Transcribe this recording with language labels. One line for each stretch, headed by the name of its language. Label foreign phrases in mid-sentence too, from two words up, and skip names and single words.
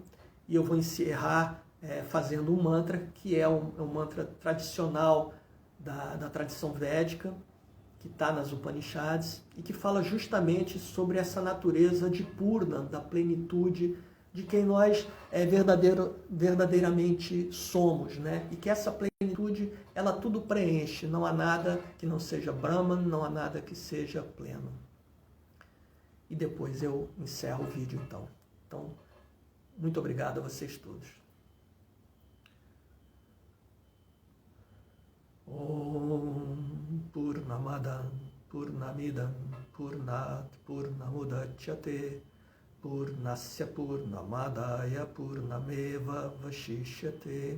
Portuguese: E eu vou encerrar fazendo um mantra, que é um mantra tradicional da tradição védica, que está nas Upanishads, e que fala justamente sobre essa natureza de Purna, da plenitude, de quem nós verdadeiramente somos, né? E que essa plenitude, ela tudo preenche, não há nada que não seja Brahman, não há nada que seja pleno. E depois eu encerro o vídeo, então. Então, muito obrigado a vocês todos.
Sanskrit: Om Purnamada Purnamidam Purnat Purnamudachyate Purnasya Purnamadaya Purnameva Vashishyate.